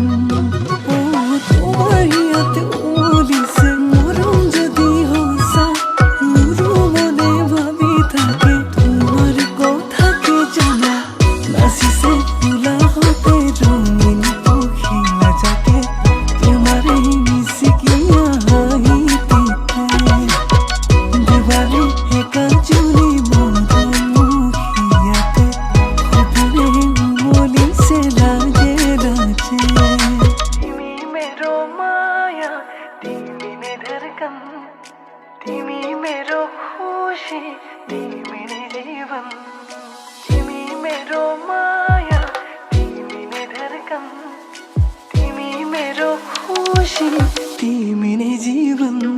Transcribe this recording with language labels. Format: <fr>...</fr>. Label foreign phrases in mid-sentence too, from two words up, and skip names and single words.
<as>তোমাৰ ইয়াতে উমলিছে মৰম যদি সঁচা মোৰো মনে ভাবি থাকে তোমাৰ কথাকে জনা নাচিছে কোলাহতে ৰঙীন পখিলা জাকে তোমাৰে মিচিকিয়া হাঁহিতে দেৱালী একাজুলি মৰমুখীয়াতে সপোনে উমলিছে লাজে লাজে</as> <ne>तिमी मेरो माया तिमी नै धडकन तिमी मेरो खुसी तिमी नै जीवन तिमी मेरो माया तिमी नै धडकन तिमी मेरो खुसी तिमी नै जीवन</ne>